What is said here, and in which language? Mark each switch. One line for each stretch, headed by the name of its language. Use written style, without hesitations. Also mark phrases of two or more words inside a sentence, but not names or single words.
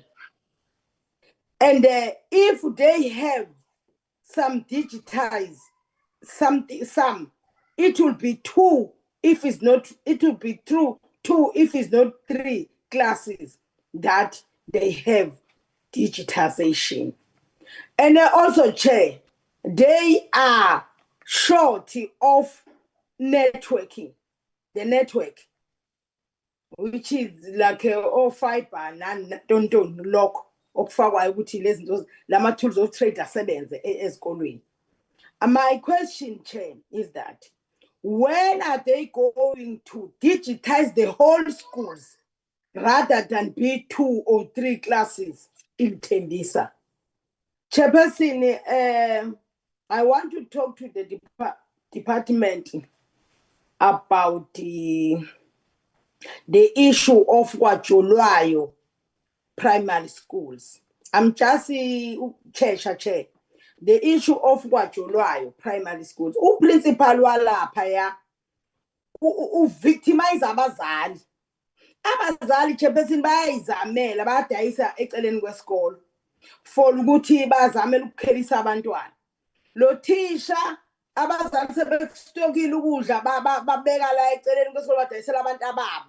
English: And if they have some digitized something, it will be 2 if it's not, it will be two if it's not 3 classes that they have digitization. And also, Chair, they are short of networking, the network, which is like fiber don't lock
Zulu: okufakwayo ukuthi lezi zinto lama
English: tools of trade
Zulu: asebenze ezikolweni.
English: My question, Chair, is that when are they going to digitize the whole schools rather than be 2 or 3 classes in Tembisa? Chairperson, I want to talk to the department about the issue of Wajolwayo primary schools. I'm just chair. The issue of Wajolwayo primary schools.
Zulu: Principal walapha ya victimize abazali. Abazali chairperson bayayizamela bayadayisa eceleni kwesikolo for ukuthi bazamela ukukhelisa abantwana. Lo thisha abazali sebestokile ukudla babeka la eceleni kwesikolo badayisela abantu ababo.